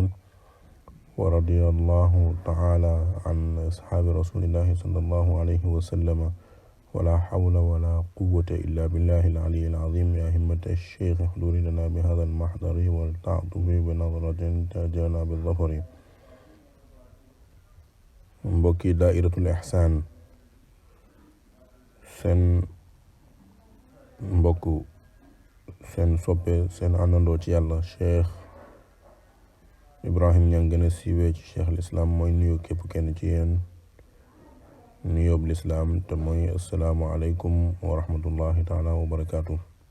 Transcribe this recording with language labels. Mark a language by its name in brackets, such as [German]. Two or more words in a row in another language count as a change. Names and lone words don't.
[Arabic] ورضي الله تعالى عن أصحاب رسول الله صلى الله عليه وسلم. ولا حول ولا قوة إلا بالله العلي العظيم. يا همة الشيخ احضر لنا بهذا المحضر ولتعطف بنظرة تأجرنا بالظفر. [Wolof] mbokki daairatul ihsaan, seen mbokk, seen soppe, seen àndandoo ci yàlla Cheikh Ibrahim Niang gën a siiwee ci cheikh lislaam mooy nuyu képp kenn ci yéen nuyoob lislaam te mooy [Arabic] السلام عليكم ورحمة الله تعالى وبركاته.